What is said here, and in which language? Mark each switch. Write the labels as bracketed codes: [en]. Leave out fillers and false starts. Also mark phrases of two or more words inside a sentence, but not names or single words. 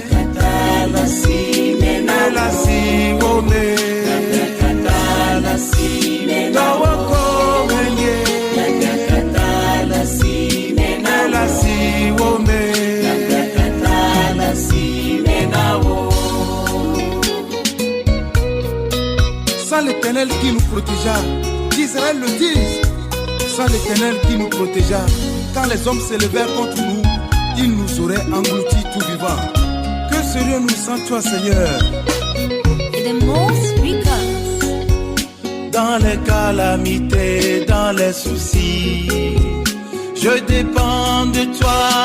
[ee] La si me me la si wo me la si me do ko menye la si me me la si wo me la si me [fr] sans l'Éternel qui nous protégea, qu'Israël le dise, sans l'Éternel qui nous protégea, quand les hommes s'élevèrent contre nous, ils nous auraient engloutis tout vivant. Que serions-nous sans toi, Seigneur? Dans les calamités, dans les soucis, je dépends de toi.